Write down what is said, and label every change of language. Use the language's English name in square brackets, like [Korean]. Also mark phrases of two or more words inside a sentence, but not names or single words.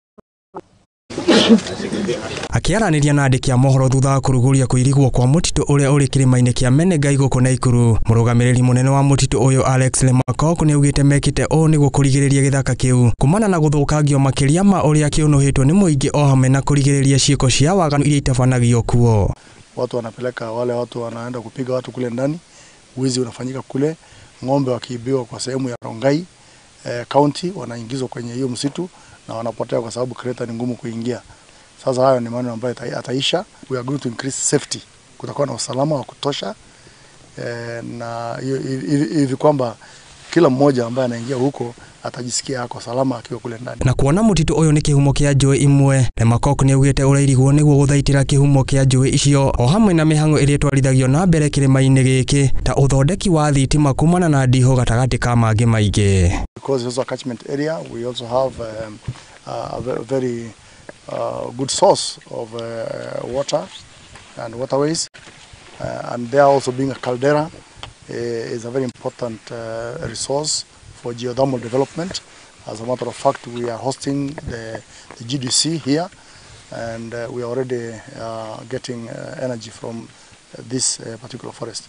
[Kikuyu] Akiaranĩria na andĩki a mohoro thutha wa kũrugũria kũirigwo kwa mũtitũ ũrĩa ũrĩ kĩrĩma-inĩ kĩa Menengai gũkũ Nakuru, mũrũgamĩrĩri mũnene wa mũtitũ ũyũ Alex Lemakok nĩaugĩte mekĩte ũũ nĩguo kũrigĩrĩria gĩthaka kĩu kumana na gũthũkangio makĩria ma ũrĩa kĩũnũhĩtwo nĩ mũingĩ, o hamwe na kũrigĩrĩria ciĩko cia waganu iria itabanagio kuo. [Swahili] Watu wanapeleka wale watu wanaenda kupiga watu kule ndani, wizi unafanyika kule, ng'ombe wakiibiwa kwa sehemu ya Rongai county wanaingizwa kwenye hiyo msitu na wanapotea kwa sababu kreta ni ngumu kuingia. Sasa hayo ni maneno ambayo ataisha. [English] We are going to increase safety. [Swahili] Kutakuwa na usalama wa kutosha na hivi kwamba kila mmoja ambaye anaingia huko atajisikia ako salama akiwa kule ndani. [Kikuyu] Na kuona mũtitũ ũyũ nĩ kĩhumo kĩa njũĩ imwe, Lemakok nĩaugĩte ũrairigwo nĩguo gũthaitĩra kĩhumo kĩa njũĩ icio, o hamwe na mĩhang'o ĩrĩa twarithagio na mbere kĩrĩma-inĩ gĩkĩ ta ũthondeki wa thitima kumana na ndiho gatagatĩ ka mangĩ maingĩ. [English] Because it's a catchment area, we also have a very good source of water and waterways, and there also being a caldera is a very important resource for geothermal development, As a matter of fact, we are hosting the GDC here, and we are already getting energy from this particular forest.